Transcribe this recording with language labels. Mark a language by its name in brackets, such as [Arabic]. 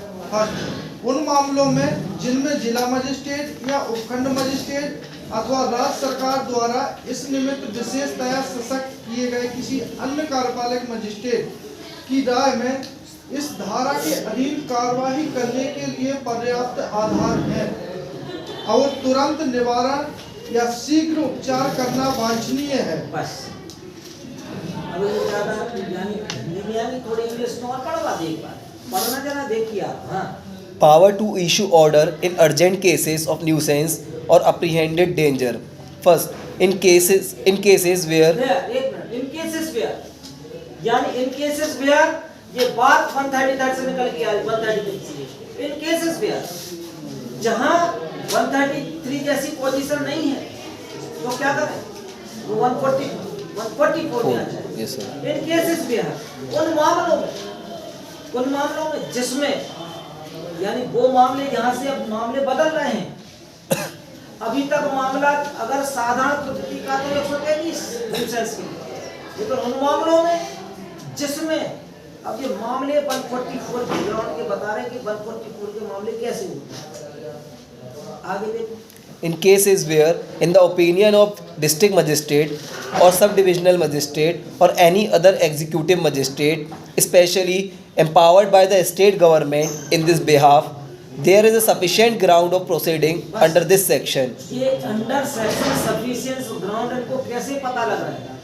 [Hindi] First, उन मामलों में जिनमें जिला मजिस्ट्रेट या उपखंड मजिस्ट्रेट अथवा राज्य सरकार द्वारा इस निमित्त विशेषतया सशक्त किए गए किसी अन्य कार्यपालक मजिस्ट्रेट की राय में इस धारा के अधीन कार्यवाही करने के लिए पर्याप्त आधार है और तुरंत निवारण या शीघ्र उपचार करना वांछनीय है। बस अब ये ज्यादा यानी थोड़ी इंग्लिश में और पढ़वा दे, एक बार पढ़ना जरा देखिए आप। हाँ, [English] power to issue order in urgent cases of nuisance or apprehended danger. First, in cases where [Hindi] एक मिनट, [English] in cases where, [Hindi] यानी इन केसेस वेयर ये बात 133 से निकल के आई 133 से। इन केसेस वेयर जहां 133 जैसी पोजीशन नहीं है तो क्या करें, वो 144 में आ जाए। [English] yes sir, in cases where [Hindi] उन मामलों में जिसमें, यानी वो मामले यहाँ से अब मामले बदल रहे हैं। अभी तक मामला अगर साधारण त्रुटि का तो 133 न्यूसेंस के, लेकिन उन मामलों में जिसमें अब ये मामले 144 के ग्राउंड के बता रहे हैं कि 144 के मामले कैसे होते हैं। आगे देखो। [English] in cases where in the opinion of district magistrate or subdivisional magistrate or any other executive magistrate especially empowered by the state government in this behalf there is a sufficient ground of proceeding under this section. [Hindi] ये [English] under section sufficient ground [Hindi] इनको कैसे पता लग रहा है?